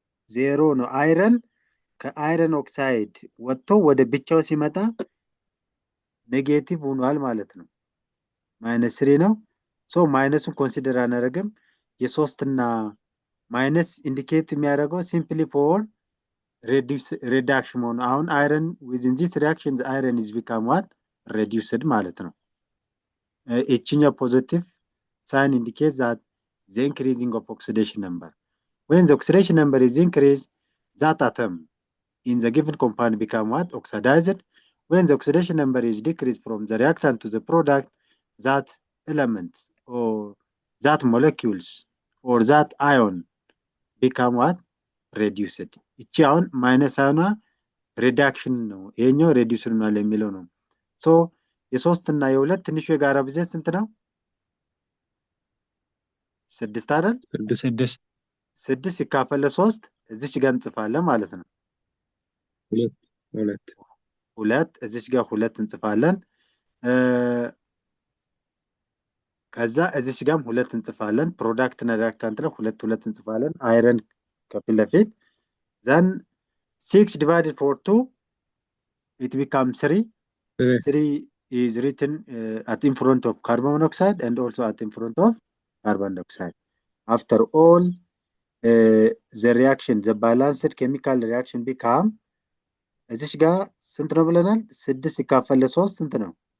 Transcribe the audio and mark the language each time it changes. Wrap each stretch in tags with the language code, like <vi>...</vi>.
<am>ዜሮ ነው። አይረን ከአይረን ኦክሳይድ ወጥቶ ወደ ብቻው ሲመጣ ኔጌቲቭ ሆኗል ማለት ነው። -3 ነው። ሶ ማይነሱን ኮንሲደር አናደርግም። የሶስት እና ማይነስ ኢንዲኬት የሚያደርገው ሲምፕሊ ፎር reduction መሆኑ አሁን</am> <en>iron within this reaction the iron is become what? reduced</en> <am>ማለት ነው። እቺኛው</am> <en>positive sign indicates that the increasing of oxidation number. When the oxidation number is increased, that atom in the given compound become what? Oxidized. When the oxidation number is decreased from the reactant to the product, that element or that molecules or that ion become what? reduced.</en> <am>እቺ አሁን ማይነስ አሁን ሪዳክሽን ነው። ይሄኛው ሬዲዩስድ ነው የሚለው ነው። ሶ የሶስት እና የሁለት ትንሹ የጋራ ብዜት ስንት ነው? 6 አይደል? 6 ሲካፈል ለ3 እዚች ጋር እንጽፋለን ማለት ነው። 2 እዚች ጋር 2 እንጽፋለን። ከዛ እዚች ጋርም 2 እንጽፋለን። ፕሮዳክት እና ሪአክታንት ላይ 2 እንጽፋለን። አይረን ከፊት ለፊት</am> <en>then 6 divided for 2 it becomes 3. 3 is written at in front of carbon monoxide and also at in front of carbon dioxide. After all the reaction the balanced chemical reaction become</en> <am>እዚች ጋር ስንት ነው ብለናል? 6 ሲካፈል ለ3 ስንት ነው?</am>